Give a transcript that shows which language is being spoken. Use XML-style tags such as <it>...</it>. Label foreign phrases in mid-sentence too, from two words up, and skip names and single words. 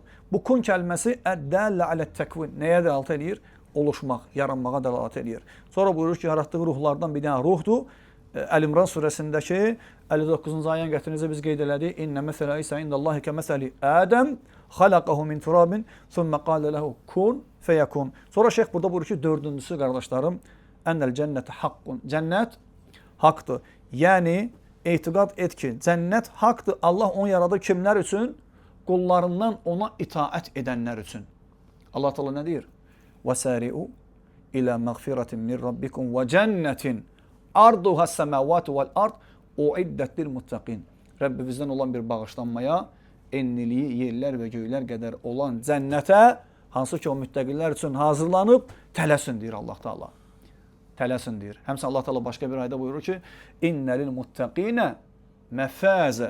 <az>Bu kun kəlməsi</az> <ar>دل على التكوين.</ar> <az>Nəyə dəlalət eləyir? Oluşmaq, yaranmağa dəlalət eləyir. Sonra buyurur ki, yaratdığı ruhlardan bir dənə ruhdur. Əl-İmran surəsindəki 59-cu ayəni gətirinizə biz qeyd elədik.</az> <ar>إن مثل عيسى عند الله كمثل آدم خلقه من تراب ثم قال له كن فيكون.</ar> <az>Sonra şeyx burada buyurur ki, dördüncüsü qardaşlarım,</az> <ar>أن الجنة حق.</ar> <az>Cənnət haqdır. Yəni etiqad et ki, cənnət haqdır. Allah onu yaradı kimlər üçün? Qullarından ona itaət edənlər üçün. Allah Teala nə deyir?</az> <ar>وَسَارِعُوا إِلَى مَغْفِرَةٍ مِنْ رَبِّكُمْ وَجَنَّةٍ أَرْضُهَا السَّمَاوَاتُ وَالْأَرْضِ اُعِدَّتْ لِلْمُتَّقِينَ.</ar> <az>Rəbbimizdən olan bir bağışlanmaya, enliliyi yerlər və göylər qədər olan cənnətə, hansı ki o müttəqilər üçün hazırlanıb, tələsin deyir Allah Teala. Tələsin deyir. Həmçinin Allah Teala başqa bir ayda buyurur ki,</az> <ar>إن للمتقين مفازا.</ar>